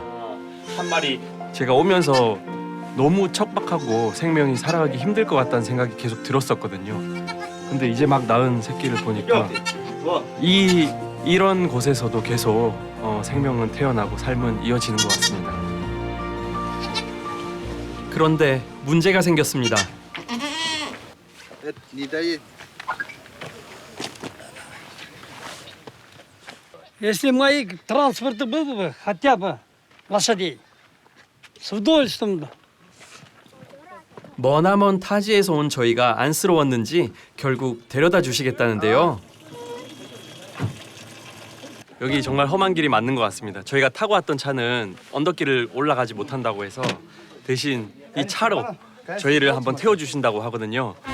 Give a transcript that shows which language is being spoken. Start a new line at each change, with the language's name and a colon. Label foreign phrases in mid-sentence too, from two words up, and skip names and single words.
Korean: 한 마리 제가 오면서 너무 척박하고 생명이 살아가기 힘들 것 같다는 생각이 계속 들었었거든요. 근데 이제 막 낳은 새끼를 보니까 이런 곳에서도 계속 생명은 태어나고 삶은 이어지는 것 같습니다. 그런데 문제가 생겼습니다.
Russian: Не дает. Если мои транспорты были бы, хотя бы лошадей, с удовольствием бы.
Korean: 머나먼 타지에서 온 저희가 안쓰러웠는지 결국 데려다 주시겠다는데요. 여기 정말 험한 길이 맞는 것 같습니다. 저희가 타고 왔던 차는 언덕길을 올라가지 못한다고 해서 대신 이 차로 저희를 한번 태워주신다고 하거든요.